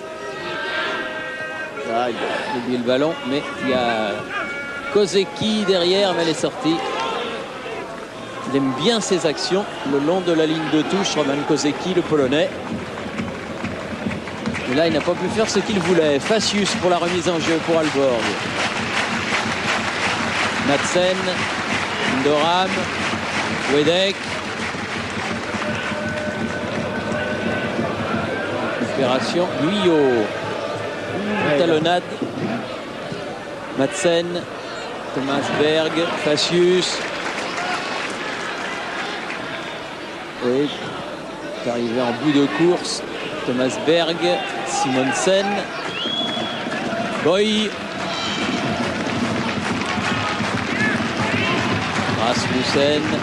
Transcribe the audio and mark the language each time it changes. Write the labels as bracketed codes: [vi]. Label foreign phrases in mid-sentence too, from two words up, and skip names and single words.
[fr] Ah, il a oublié le ballon, mais il y a Kozeki derrière, mais elle est sortie. Il aime bien ses actions le long de la ligne de touche, Roman Kozeki, le Polonais. Et là, il n'a pas pu faire ce qu'il voulait. Facius pour la remise en jeu pour Alborg. Madsen, Doram, Wedek. Récupération, Guyot. Talonnade. Madsen, Thomas Berg, Facius. Oui, est arrivé en bout de course. Thomas Berg, Simonsen, Boy. Rasmussen.